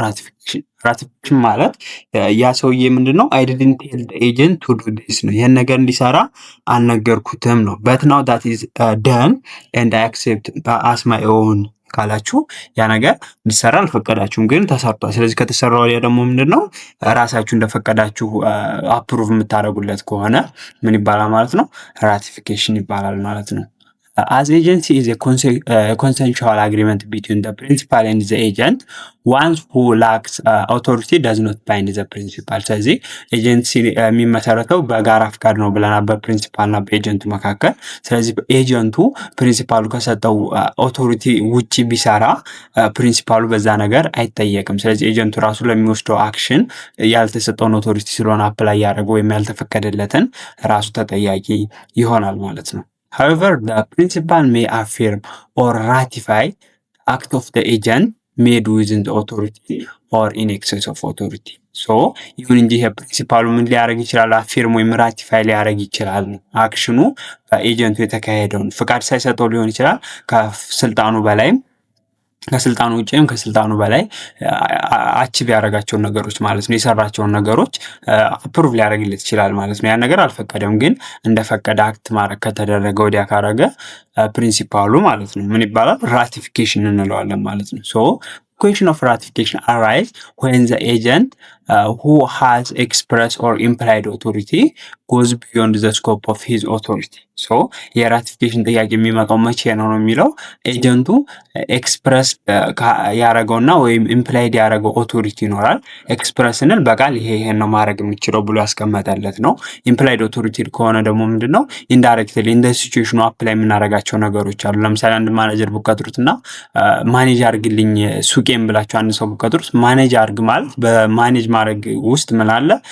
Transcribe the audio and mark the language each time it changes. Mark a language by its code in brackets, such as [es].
[am] ራቲፊኬሽን። ራቲፊኬሽን ማለት ያ ሰውዬ ምንድነው [en] አይ ዲድንት ቴል ዘ ኤጀንት ቱ ዱ ዲስ [am] ነው፣ ይህን ነገር እንዲሰራ አልነገርኩትም ነው። [en] በት ናው ዳት ኢዝ ደን ኤንድ አይ አክሴፕት አስ ማይ ኦውን [am] ካላችሁ ያ ነገር እንዲሰራ አልፈቀዳችሁም፣ ግን ተሰርቷል። ስለዚህ ከተሰራ ወዲያ ደግሞ ምንድነው ራሳችሁ እንደፈቀዳችሁ አፕሩቭ የምታደርጉለት ከሆነ ምን ይባላል ማለት ነው? ራቲፊኬሽን ይባላል ማለት ነው። [en] As agency is a consensual agreement between the principal and the agent. One who lacks authority does not bind the principal. [am] ስለዚህ ኤጀንሲ የሚመሰረተው በጋራ ፍቃድ ነው ብለናል፣ በፕሪንሲፓል እና በኤጀንቱ መካከል። ስለዚህ ኤጀንቱ ፕሪንሲፓሉ ከሰጠው ኦቶሪቲ ውጪ ቢሰራ ፕሪንሲፓሉ በዛ ነገር አይጠየቅም። ስለዚህ ኤጀንቱ ራሱ ለሚወስደው አክሽን ያልተሰጠውን ኦቶሪቲ ስለሆነ አፕላይ ያደረገው ወይም ያልተፈቀደለትን ራሱ ተጠያቂ ይሆናል ማለት ነው። [en] However, the principal may affirm or ratify act of the agent made within the authority or in excess of authority. [am] So ይሁን እንጂ ፕሪንሲፓሉ ምን ሊያደርግ ይችላል? አፊርም ወይም ራቲፋይ ሊያደርግ ይችላል። አክሽኑ በኤጀንቱ የተካሄደውን ፍቃድ ሳይሰጠው ሊሆን ይችላል፣ ከስልጣኑ በላይም ከስልጣኑ ውጭም ከስልጣኑ በላይ አቺቭ ያደረጋቸውን ነገሮች ማለት ነው፣ የሰራቸውን ነገሮች አፕሩቭ ሊያደርግለት ይችላል ማለት ነው። ያን ነገር አልፈቀደም፣ ግን እንደፈቀደ አክት ማድረግ ከተደረገ ወዲያ ካረገ ፕሪንሲፓሉ ማለት ነው ምን ይባላል? ራቲፊኬሽን እንለዋለን ማለት ነው። [en] ሶ question of ratification arise when the agent who has expressed or implied authority goes beyond the scope of his authority. [am] so የራቲፊኬሽን ጥያቄ የሚመጣው መቼ ነው የሚለው ኤጀንቱ ኤክስፕረስ ያደረገውና ወይም ኢምፕላይድ ያደረገው ኦቶሪቲ ይኖራል። ኤክስፕረስንን በቃል ይሄን ነው ማድረግ የምችለው ብሎ ያስቀመጠለት ነው። ኢምፕላይድ ኦቶሪቲ ከሆነ ደግሞ ምንድነው ኢንዳይሬክትሊ እንደ ሲቹዌሽኑ አፕላይ የምናደርጋቸው ነገሮች አሉ። ለምሳሌ አንድ ማኔጀር ብትቀጥሩትና ማኔጅ አድርግልኝ ሱቄን ብላችሁ አንድ ሰው ብትቀጥሩት ማኔጅ አድርግ ማለት በማኔጅ ማድረግ ውስጥ ምን አለ?